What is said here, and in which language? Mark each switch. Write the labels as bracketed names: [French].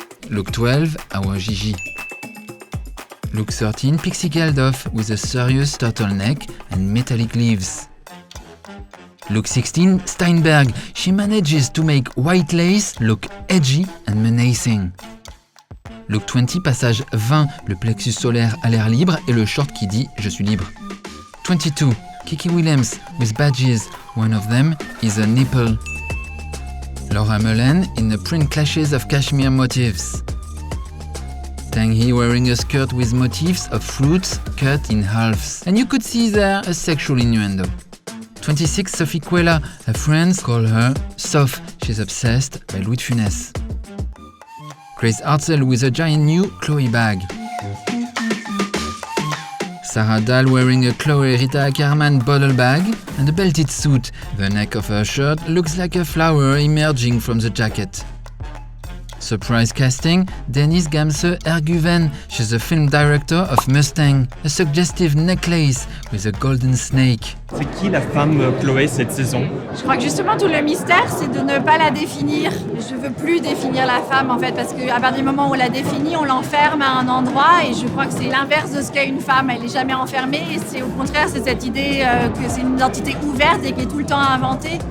[English] Look 12, our Gigi. Look 13, Pixie Geldof with a serious turtleneck and metallic leaves. Look 16, Steinberg. She manages to make white lace look edgy and menacing. Look 20, [French] passage 20, le plexus solaire à l'air libre et le short qui dit « Je suis libre ». [English] 22, Kiki Williams with badges. One of them is a nipple. Laura Mullen in the print clashes of cashmere motifs. Tang Hee wearing a skirt with motifs of fruits cut in halves. And you could see there a sexual innuendo. 26, Sophie Quella. Her friends call her Soph. She's obsessed by Louis de Funès. Grace Hartzell with a giant new Chloe bag. Sarah Dahl wearing a Chloe Rita Ackerman bottle bag and a belted suit. The neck of her shirt looks like a flower emerging from the jacket. Surprise casting, Denise Gamse Erguven. She's the film director of Mustang. A suggestive necklace with a golden snake. [French] C'est qui la femme Chloé cette saison? Je crois que justement tout le mystère, c'est de ne pas la définir. Je veux plus définir la femme en fait, parce qu'à partir du moment où on la définit, on l'enferme à un endroit, et je crois que c'est l'inverse de ce qu'est une femme. Elle n'est jamais enfermée, et c'est au contraire, c'est cette idée que c'est une identité ouverte et qui est tout le temps inventée.